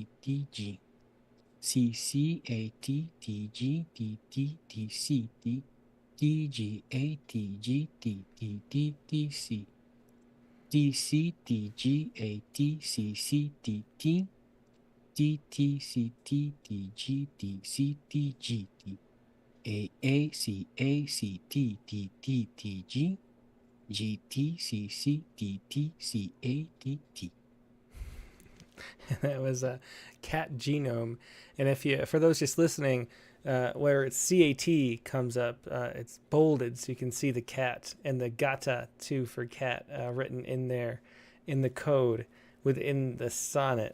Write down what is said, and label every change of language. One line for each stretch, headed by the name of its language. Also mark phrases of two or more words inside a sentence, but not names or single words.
English: T G C C A T T G T T T C T T G A T G T T T T C T C T G A T C C T T T T C T T G T C T G T A C A C T T T T G G T C C T T C A T T. That was a cat genome. And if you, for those just listening, where it's CAT comes up, it's bolded so you can see the cat, and the gata too for cat written in there in the code within the sonnet.